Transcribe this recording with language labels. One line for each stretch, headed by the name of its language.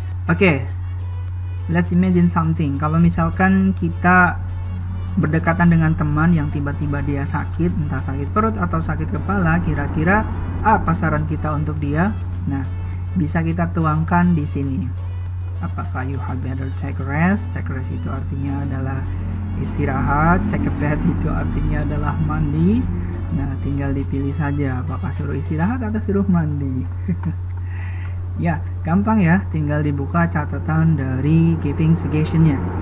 English: Oke, let's imagine something.
Indonesian: Kalau misalkan kita berdekatan dengan teman yang tiba-tiba dia sakit, entah sakit perut atau sakit kepala, kira-kira apa saran kita untuk dia? Nah, bisa kita tuangkan di sini.
English: Apakah you had better take a rest?
Indonesian: Take a rest itu artinya adalah istirahat. Take a bath itu artinya adalah mandi. Nah, tinggal dipilih saja apakah suruh istirahat atau suruh mandi. Ya, gampang ya, tinggal dibuka catatan dari giving suggestion-nya.